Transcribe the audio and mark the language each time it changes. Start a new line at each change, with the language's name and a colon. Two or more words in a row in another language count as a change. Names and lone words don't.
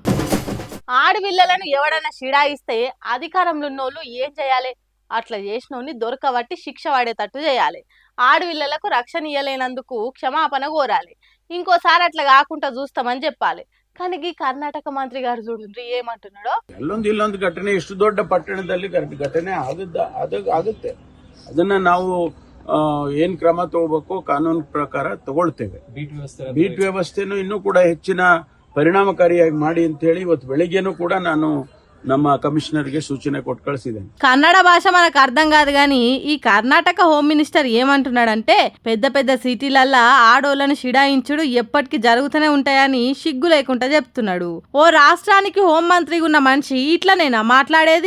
Telugu: ఆడపిల్లలను ఎవడన్నా షిడాయిస్తే అధికారంలో ఉన్నోళ్ళు ఏం చేయాలి, అట్లా చేసినోని దొరకబట్టి శిక్ష పడేటట్టు చేయాలి. ఆడపిల్లలకు రక్షణ ఇయ్యలేనందుకు క్షమాపణ కోరాలి. ఇంకోసారి అట్లా కాకుండా చూస్తామని చెప్పాలి. కానీ ఈ కర్ణాటక మంత్రి గారు చూడండి ఏమంటున్నాడో.
Kannada: ಇಲ್ಲೊಂದು ಘಟನೆ ಇಷ್ಟು ದೊಡ್ಡ ಪಟ್ಟಣದಲ್ಲಿ ಘಟನೆ ಆಗುತ್ತೆ. ಅದನ್ನ ನಾವು ಏನ್ ಕ್ರಮ ತಗೋಬೇಕು ಕಾನೂನು ಪ್ರಕಾರ ತಗೊಳ್ತೇವೆ. ಬೀಟ್ ವ್ಯವಸ್ಥೆನೂ ಇನ್ನೂ ಕೂಡ ಹೆಚ್ಚಿನ ಪರಿಣಾಮಕಾರಿಯಾಗಿ ಮಾಡಿ ಅಂತ ಹೇಳಿ ಇವತ್ತು ಬೆಳಿಗ್ಗೆನೂ ಕೂಡ ನಾನು ನಮ್ಮ ಕಮಿಷನರ್‌ಗೆ ಸೂಚನ ಕೊಟ್ಟು కಳಿಸಿದ್ದೇನೆ.
Telugu: కన్నడ భాష మనకు అర్థం కాదు కానీ ఈ కర్ణాటక హోమ్ మినిస్టర్ ఏమంటున్నాడంటే పెద్ద పెద్ద సిటీలల్లా ఆడోళ్లను షిడాయించుడు ఎప్పటికీ జరుగుతూనే ఉంటాయని సిగ్గు లేకుండా చెప్తున్నాడు. ఓ రాష్ట్రానికి హోం మంత్రిగా ఉన్న మనిషి ఇట్లనేనా మాట్లాడేది?